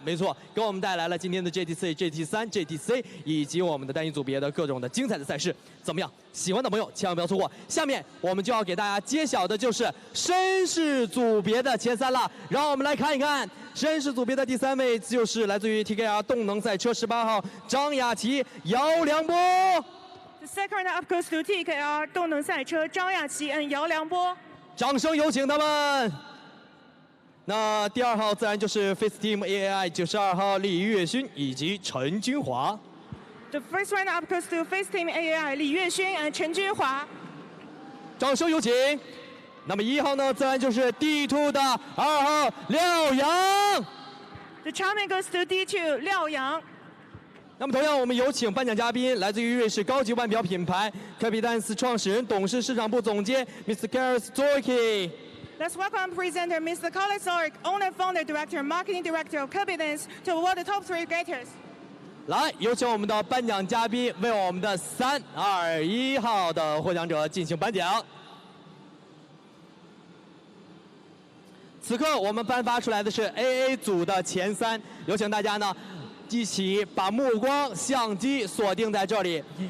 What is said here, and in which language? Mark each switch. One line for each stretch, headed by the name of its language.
Chinese: 没错，给我们带来了今天的 GT4、GT3、GTC 以及我们的单一组别的各种的精彩的赛事。怎么样？喜欢的朋友千万不要错过。下面我们就要给大家揭晓的就是绅士组别的前3了，让我们来看一看。绅士组别的第3位就是来自于 TKR 动能赛车18号张雅琪、姚良波。
English: The second runner-up goes to TKR 动能赛车张雅琪 and 姚良波。
Chinese: 掌声有请他们。那第2号自然就是 Face Team AAI 92号李月勋以及陈君华。
English: The first runner-up goes to Face Team AAI 李月勋 and 陈君华。
Chinese: 掌声有请。那么1号呢，自然就是 D2 的2号廖阳。
English: The champion goes to D2 廖阳。
Chinese: 那么同样，我们有请颁奖嘉宾，来自于瑞士高级腕表品牌科比丹斯创始人、董事市场部总监 Mr.
English: Carlos Zorki。 Let's welcome presenter Mr. Carlos Zorki, owner, founder, director, marketing director of Curbidance, to award the top 3 getters.
Chinese: 来，有请我们的颁奖嘉宾为我们的3、2、1号的获奖者进行颁奖。此刻我们颁发出来的是 AA 组的前3，有请大家呢一起把目光、相机锁定在这里。